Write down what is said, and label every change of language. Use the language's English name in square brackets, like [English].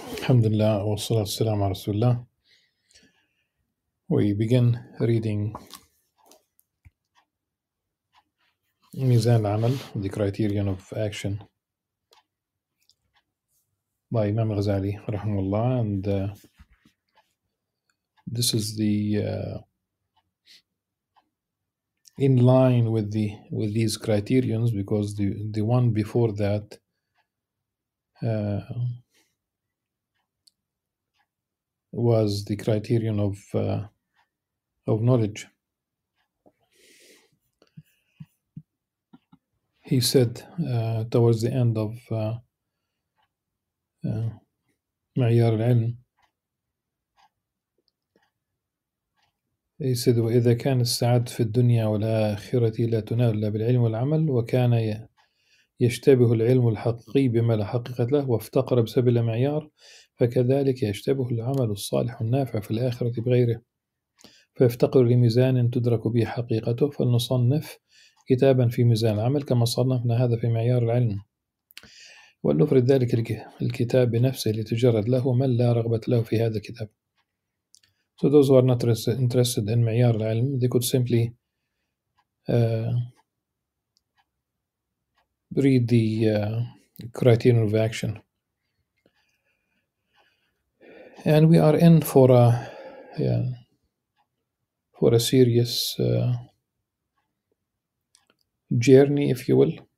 [Arabic] الحمد لله والصلاة والسلام على رسول الله. [English] We begin reading ميزان العمل, the criterion of action by Imam Al-Ghazali rahimahullah, and this is the in line with these criterions, because the one before that was the criterion of knowledge. He said towards the end of [Arabic] معيار العلم, [English] he said [Arabic] وإذا كان السعادة في الدنيا والآخرة لا تنال إلا بالعلم والعمل, وكان يشتبه العلم الحقيقي بما لا حقيقة له وافتقر بسبب المعيار, فكذلك يشتبه العمل الصالح النافع في الآخرة بغيره, فيفتقر لميزان تدرك به حقيقته, فلنصنف كتابا في ميزان العمل كما صنفنا هذا في معيار العلم, ولنفرد ذلك الكتاب بنفسه لتجرد له من لا رغبة له في هذا الكتاب. [English] So those who are not interested in معيار العلم, they could simply read the criterion of action. And we are in for a serious journey, if you will.